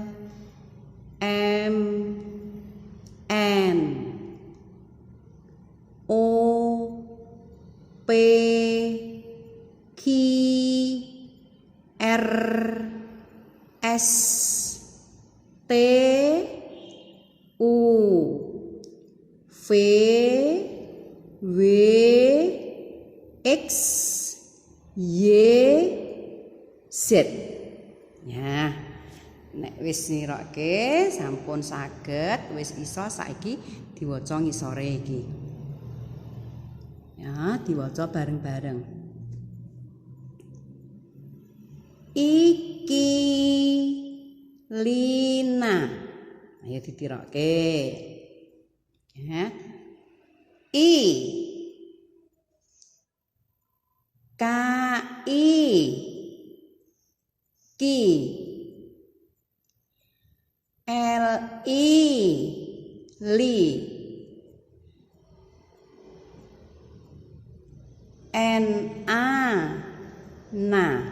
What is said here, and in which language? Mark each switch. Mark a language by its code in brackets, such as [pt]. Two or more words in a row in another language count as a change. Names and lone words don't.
[jv] M N O P Q R S T U V W X Y Z. Ya, nek wis nirokke sampun saged, wis iso saiki diwaca ngisore iki. Ya, diwaca bareng-bareng. Iki Lina. Ayo ditirokke. Ya. I K I Ki L I Li N A Na